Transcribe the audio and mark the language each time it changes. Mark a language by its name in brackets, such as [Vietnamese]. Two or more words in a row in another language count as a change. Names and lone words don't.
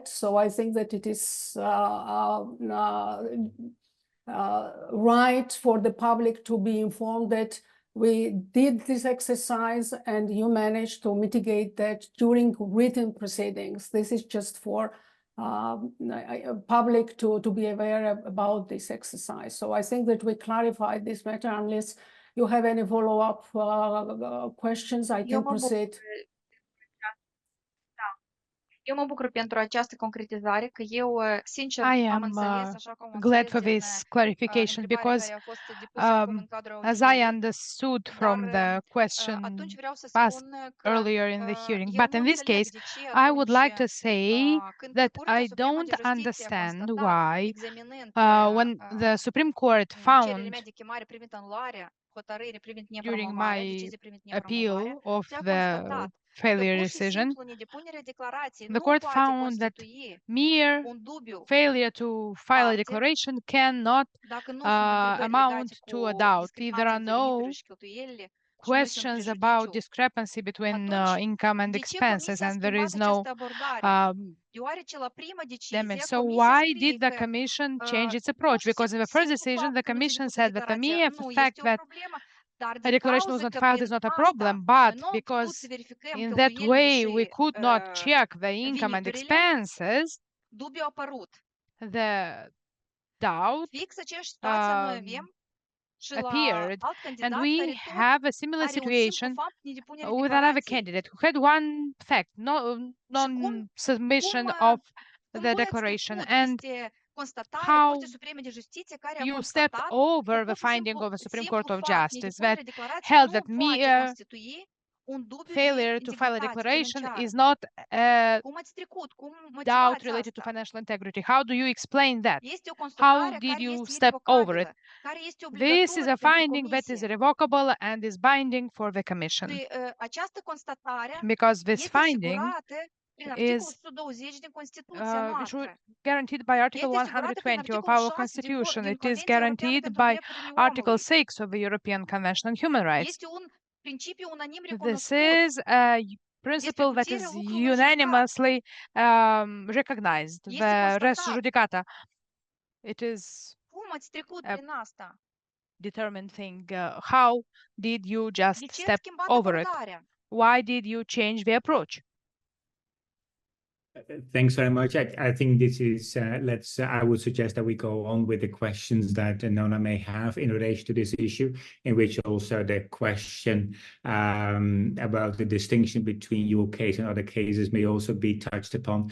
[English] So I think that it is right for the public to be informed that We did this exercise and you managed to mitigate that during written proceedings. This is just for public to be aware about this exercise. So I think that we clarified this matter. Unless you have any follow-up questions, I can proceed. [Romanian] Eu mă bucur pentru această concretizare, că eu, sincer, [English] I am [Romanian] am înțeles, așa cum am [English] glad [Romanian] înțeles [English] for [Romanian] din [English] this clarification [Romanian] întrebarea [English] because [Romanian] care a fost depusă acum în cadrul [English] as I [Romanian] audierii, [English] understood from [Romanian] dar [English] the question [Romanian] atunci vreau să [English] asked [Romanian] spun că [English] earlier in the hearing, [Romanian] eu [English] but [Romanian] nu [English] in this [Romanian] înțeleg [English] case, [Romanian] de ce [English] I would [Romanian] atunci, [English] like to say [Romanian] când [English] that [Romanian] Curtea [English] I [Romanian] Supremă de [English] don't [Romanian] Justiție a [English] understand [Romanian] constatat, [English] why [Romanian] examinând [English] when the Supreme Court [Romanian] cererile [English] found [Romanian] mea de chemare privind anularea hotărârii privind [English] during [Romanian] nepromovarea, [English] my [Romanian] decizii privind nepromovarea, [English] appeal of [Romanian] se a [English] the [Romanian] constatat că [English] failure [Romanian] pur și [English] decision, [Romanian] simplu nedepunerea declarației [English] the [Romanian] nu [English] court [Romanian] poate [English] found that [Romanian] constitui [English] mere [Romanian] un dubiu [English] failure to file a [Romanian] parte [English] declaration cannot [Romanian] dacă nu sunt întrebări [English] amount [Romanian] legate [English] to a [Romanian] cu [English] doubt. If there [Romanian] discrepanța [English] are [Romanian] între veniturile [English] no [Romanian] și cheltuielile și nu sunt [English] questions about [Romanian] prejudiciu, [English] discrepancy between [Romanian] atunci [English] income and [Romanian] de ce [English] expenses, [Romanian] Comisia a [English] and there is [Romanian] schimbat [English] no [Romanian] această abordare? Deoarece la prima decizie [English] damage. So [Romanian] Comisia [English] why [Romanian] scrie [English] did the [Romanian] că [English] Commission change its [Romanian] pur [English] approach? [Romanian] și [English] Because in the first [Romanian] simplu [English] decision, the [Romanian] faptul că nu se [English] Commission [Romanian] depuse [English] said that the [Romanian] declarația [English] mere [Romanian] nu [English] fact [Romanian] este o [English] that [Romanian] problemă, dar [English] a [Romanian] din [English] declaration was [Romanian] cauza [English] not [Romanian] că [English] filed [Romanian] prin [English] is not a [Romanian] asta [English] problem, but [Romanian] noi nu am putut să [English] because [Romanian] verificăm [English] in that [Romanian] cheltuielile [English] way we [Romanian] și [English] could not check the income and [Romanian] veniturile, [English] expenses, [Romanian] dubiu a apărut. [English] the doubt [Romanian] Fix aceeași situație noi um, avem și la [English] appeared, [Romanian] alt [English] and [Romanian] candidat [English] we [Romanian] care tot [English] have a similar [Romanian] are un simplu [English] situation [Romanian] fapt de depunere [English] with another [Romanian] declarației. [English] candidate who had one fact, no non-submission of [Romanian] Cum [English] the [Romanian] voi ați [English] declaration, [Romanian] trecut [English] and [Romanian] peste constatarea [English] how [Romanian] Curții Supreme de Justiție care a [English] you stepped [Romanian] constatat [English] over [Romanian] că [English] the [Romanian] pur și [English] finding [Romanian] simplu [English] of the Supreme [Romanian] simplu [English] Court of [Romanian] fapt, [English] Justice that [Romanian] nedepunerea declarației [English] held [Romanian] nu [English] that [Romanian] poate [English] mere [Romanian] constitui un dubiu de [English] failure to file a [Romanian] integritate [English] declaration [Romanian] financiară. [English] is not a [Romanian] Cum ați trecut? Cum [English] doubt [Romanian] motivați [English] related to [Romanian] asta? [English] financial integrity. How do you explain that? [Romanian] Este o [English] How [Romanian] constatare [English] did [Romanian] care [English] you [Romanian] este [English] step over it? [Romanian] irrevocabilă, care este [English] This is a [Romanian] obligatorie pentru [English] finding that is [Romanian] comisie. [English] irrevocable and is binding for the Commission, [Romanian] Și această constatare [English] because this [Romanian] este [English] finding [Romanian] asigurată prin articolul [English] is [Romanian] 120 din Constituția noastră. [English] guaranteed by Article [Romanian] Este asigurată prin [English] 120 of [Romanian] articolul [English] our [Romanian] 6 [English] Constitution. [Romanian] din [English] It is [Romanian] Convenția Europeană [English] guaranteed [Romanian] pentru [English] by [Romanian] Drepturile [English] Article [Romanian] Omului. [English] 6 of the European Convention on Human Rights. [Romanian] Este un principiu unanim [English] This [Romanian] recunoscut. [English] is a principle that is [Romanian] puterea lucrului judicat. [English] unanimously recognized, [Romanian] Este [English] the res [Romanian] constatat. [English] judicata. It is [Romanian] Cum ați trecut [English] a [Romanian] prin asta? [English] determined thing. How did you just [Romanian] De ce [English] step [Romanian] ați schimbat [English] over it? [Romanian] abordarea? [English] Why did you change the approach? Thanks very much. I think this is, I would suggest that we go on with the questions that Nona may have in relation to this issue, in which also the question about the distinction between your case and other cases may also be touched upon.